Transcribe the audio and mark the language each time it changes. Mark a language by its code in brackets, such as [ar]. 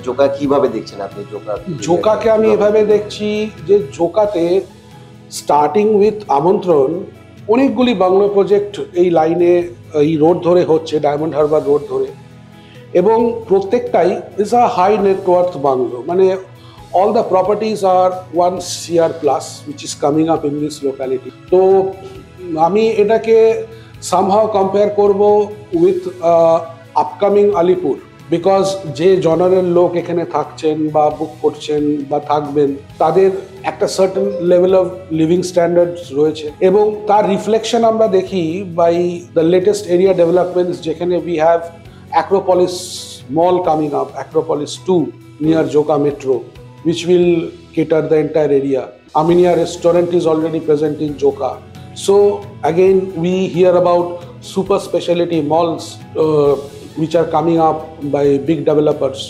[bn] জোকা কিভাবে দেখছেন আপনি? জোকাকে আমি এভাবে দেখছি যে জোকাতে স্টার্টিং উইথ আমন্ত্রণ অনেকগুলি বাংলো প্রজেক্ট এই লাইনে, এই রোড ধরে হচ্ছে, ডায়মন্ড হারবার রোড ধরে, এবং প্রত্যেকটাই [en] Is a high net worth bungalow. মানে all the properties are 1 CR plus which is coming up in this locality. [bn] তো আমি এটাকে [en] somehow compare [bn] করব with আপকামিং আলিপুর, বিকজ যে জনারের লোক এখানে থাকছেন বা বুক করছেন বা থাকবেন তাদের একটা certain level of living standards রয়েছে, এবং তার রিফ্লেকশন আমরা দেখি by the latest area developments, যেখানে [en] we have Acropolis mall coming up, [bn] Acropolis 2 near Joka metro, [en] which will cater the entire area. Aminia restaurant is already present in Joka. So again, we hear about super specialty malls which are coming up by big developers.